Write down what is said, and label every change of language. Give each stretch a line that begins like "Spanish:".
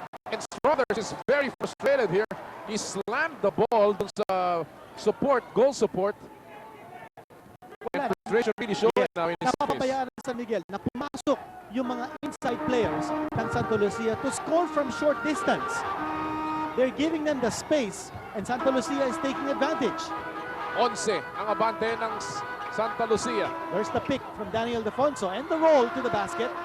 English: And Struthers is very frustrated here. He slammed the ball dun sa support, goal support. And frustration really showing now in his face.
Filipino: Napapabayaan ng San Miguel na pumasok yung mga inside players ng Santa Lucia
English: to score from short distance. They're giving them the space and Santa Lucia is taking advantage.
Filipino: 11 ang abante ng Santa Lucia.
English: There's the pick from Daniel Defonso and the roll to the basket.